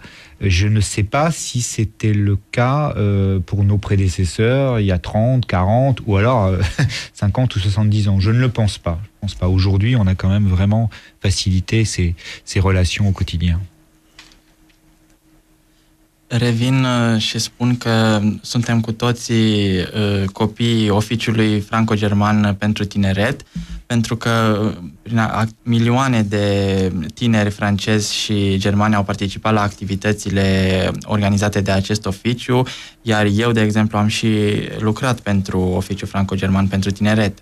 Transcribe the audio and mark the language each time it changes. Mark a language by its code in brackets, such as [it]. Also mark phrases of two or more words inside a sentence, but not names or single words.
[fr] Je ne sais pas si c'était le cas pour nos prédécesseurs il y a 30, 40 ou alors 50 ou 70 ans. Je ne le pense pas. Je pense pas. Aujourd'hui, on a quand même vraiment facilité ces relations au quotidien. [ro] Revin și spun că suntem cu toții copiii Oficiului Franco-German pentru Tineret, pentru că milioane de tineri francezi și germani au participat la activitățile organizate de acest oficiu, iar eu, de exemplu, am și lucrat pentru Oficiul Franco-German pentru Tineret.